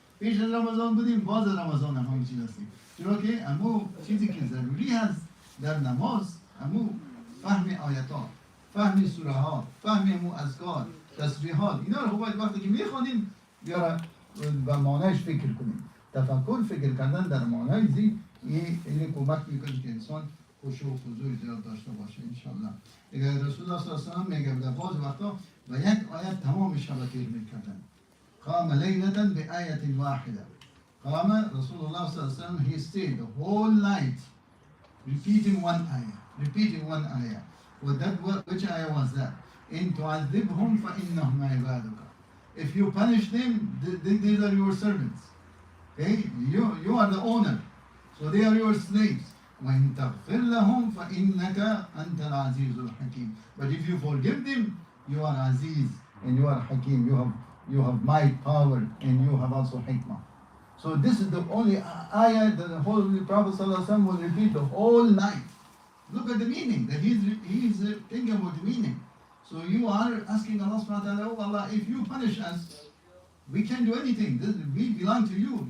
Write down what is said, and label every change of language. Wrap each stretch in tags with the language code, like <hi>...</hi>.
<fa>پیش از رمضان بودیم بعد از رمضان همون چیز هستیم. چرا که همون چیزی که ضروری هست در نماز همون فهم آیات، فهم سوره ها، فهم همون اذکار، تسبیحات، اینا رو باید وقتی که میخوانیم بیاره و معنیش فکر کنیم. تفکر فکر کردن در معنی زی این کمک میکنه که انسان خشوع و خضوع زیاد داشته باشه ان شاء الله. دیگه رسول الله صلی الله علیه و آله میگه در بعض وقتا و یک آیت تمام شب تیر میکردن.</fa> <ar>قام لیلة بآیت واحده. قام رسول الله صلی الله علیه و آله</ar> <en>he stayed the whole night repeating one ayah. Well, which ayah was that?</en> <ar>إن تعذبهم فإنهم عبادك.</ar> <en>If you punish them, these are your servants. Okay? You are the owner. So they are your slaves.</en> <ar>وإن تغفر لهم فإنك أنت العزيز الحكيم.</ar> <en>But if you forgive them, you are Aziz and you are Hakim. You have might, power, and you have also hikmah. So this is the only ayah that the Holy Prophet ﷺ will repeat the whole night. Look at the meaning, that he's thinking about the meaning. So you are asking Allah subhanahu wa ta'ala, oh Allah, if you punish us, we can't do anything. We belong to you.</en>